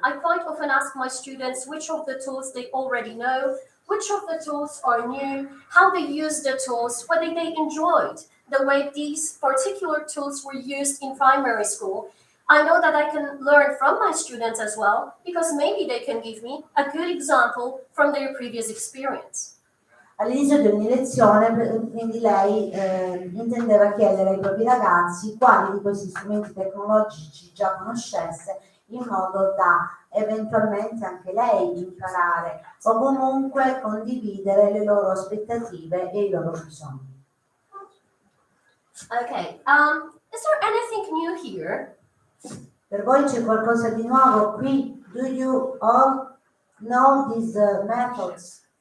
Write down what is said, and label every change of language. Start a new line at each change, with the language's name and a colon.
English: I quite often ask my students which of the tools they already know, which of the tools are new, how they use the tools, whether they enjoyed the way these particular tools were used in primary school. I know that I can learn from my students as well, because maybe they can give me a good example from their previous experience.
Italian: All'inizio di ogni lezione, quindi lei intendeva chiedere ai propri ragazzi quali di questi strumenti tecnologici già conoscesse, in modo da eventualmente anche lei imparare o comunque condividere le loro aspettative e i loro bisogni.
English: Okay, is there anything new here?
Italian: Per voi c'è qualcosa di nuovo qui?
English: Do you all know these methods?